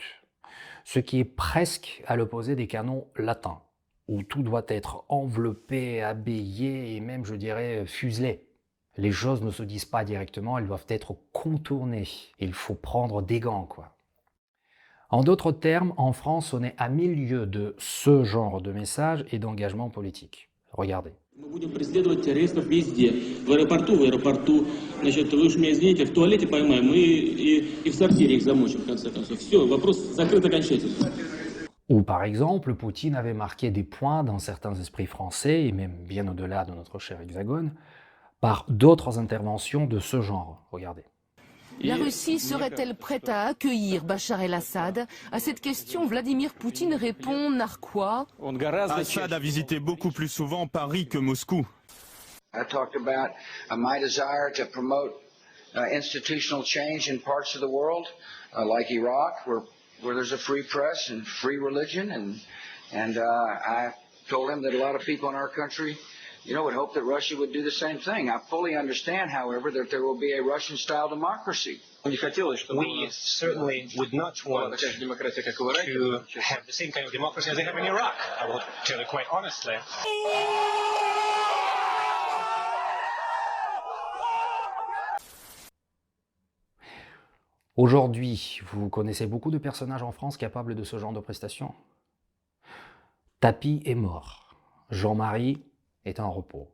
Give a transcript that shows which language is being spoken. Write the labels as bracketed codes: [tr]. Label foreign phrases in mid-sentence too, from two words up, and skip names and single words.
[fr] Ce qui est presque à l'opposé des canons latins, où tout doit être enveloppé, habillé et même, je dirais, fuselé. Les choses ne se disent pas directement, elles doivent être contournées. Il faut prendre des gants, quoi. En d'autres termes, en France, on est à milieu de ce genre de message et d'engagement politique. Regardez. [ru] Мы будем преследовать террористов везде. В аэропорту, значит, вы уж меня извините, в туалете поймаем и в сортире их замочим, в конце концов. Все, вопрос закрыт окончательно. [fr] Ou par exemple, Poutine avait marqué des points dans certains esprits français, et même bien au-delà de notre cher Hexagone, par d'autres interventions de ce genre. Regardez. La Russie serait-elle prête à accueillir Bachar el-Assad? À cette question, Vladimir Poutine répond narquois. Assad a visité beaucoup plus souvent Paris que Moscou. [en] I talked about my desire to promote institutional change in parts of the world, like Iraq, where there's a free press and free religion, and I told him that a lot of people in our country, would hope that Russia would do the same thing. I fully understand, however, that there will be a Russian-style democracy. We certainly would not want to have the same kind of democracy as they have in Iraq, I will tell you quite honestly. [fr] Aujourd'hui, vous connaissez beaucoup de personnages en France capables de ce genre de prestations. Tapi est mort. Jean-Marie est en repos.